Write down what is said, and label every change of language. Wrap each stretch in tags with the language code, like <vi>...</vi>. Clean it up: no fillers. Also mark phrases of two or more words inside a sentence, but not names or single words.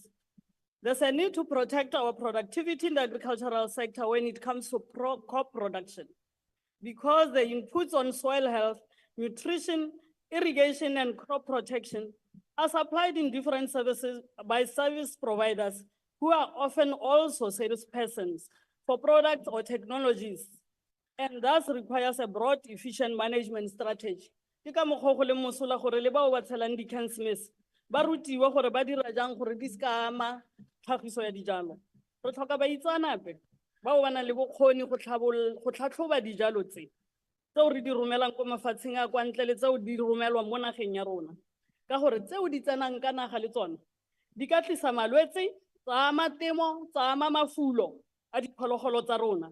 <en>There's a need to protect our productivity in the agricultural sector when it comes to crop production, because the inputs on soil health, nutrition, irrigation, and crop protection are supplied in different services by service providers who are often also salespersons for products or technologies, and thus requires a broad, efficient management strategy.</en> <tn>Ke ka mokgwa o go leng mosola gore le bao ba tshelang di-councillors ba rutiwa gore ba dira jang gore di ska ama tlhagiso ya dijalo. Re tlhoka baitsanape bao ba nang le bokgoni go tlhatlhoba dijalo tse tseo re di romelang ko mafatsheng a kwa ntle le tseo di romelwang mo nageng ya rona, ka gore tseo di tsenang ka naga le tsona di ka tlisa malwetse, tsa ama temo, tsa ama mafulo a diphologolo tsa rona.</tn>